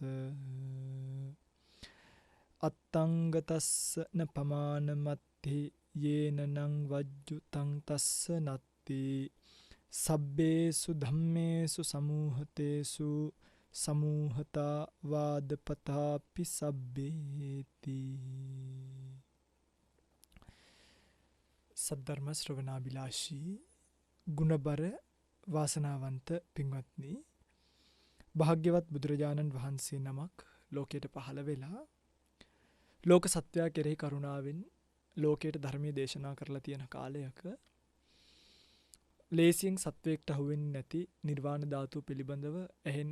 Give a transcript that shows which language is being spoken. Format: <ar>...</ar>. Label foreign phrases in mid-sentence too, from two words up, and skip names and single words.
<pi>අත්තංගතස්ස න පමානමත්ති යේනනං වජ්ජුතං තස්ස නත්ති සබ්බේසු ධම්මේසු සමූහතේසු සමූහතා වාදපතාපි සබ්බේති.</pi> <si>සද්ධර්ම ශ්‍රවණාබිලාෂී ගුණබර වාසනාවන්ත පින්වත්නි, භාග්‍යවත් බුදුරජාණන් වහන්සේ නමක් ලෝකයට පහළ වෙලා ලෝක සත්වයා කෙරෙහි කරුණාවෙන් ලෝකයට ධර්මයේ දේශනා කරලා තියෙන කාලයක ලේසියෙන් සත්වයකට අහුවෙන්නේ නැති නිර්වාණ ධාතුව පිළිබඳව ඇහෙන්න</si>